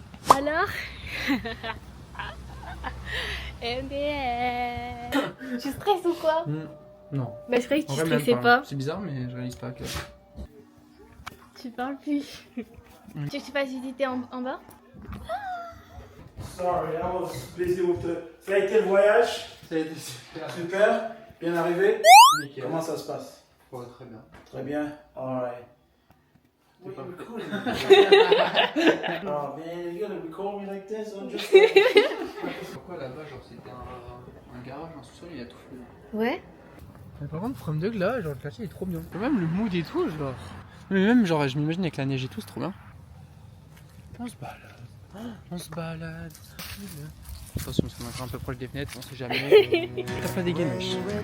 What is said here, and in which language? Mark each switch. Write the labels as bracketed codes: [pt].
[fr] Alors MDR. Tu stresses ou quoi? Non. Bah je croyais que tu En vrai, même stressais pas. C'est bizarre, mais je réalise pas que. Tu parles plus. Tu veux que tu fasses visiter en bas? [en] Sorry, I was busy with the... [fr] Ça a été le voyage? Ça a été super. Super. Bien arrivé? Nickel. Comment ça se passe? Ouais, très bien. Très bien. [en] Alright. What are you recording? Oh man, you're gonna record me like this? I'm just... [fr] Pourquoi là-bas, genre c'était un garage, un sous-sol, il a tout fait. Ouais. Mais par contre, From Dog là, genre le quartier est trop bien. Même le mood et tout, genre. Mais même, genre, je m'imagine avec la neige et tout, c'est trop bien. On se balade. Attention, parce qu'on est encore un peu proche des fenêtres, on sait jamais. Tape la dégaine, wesh.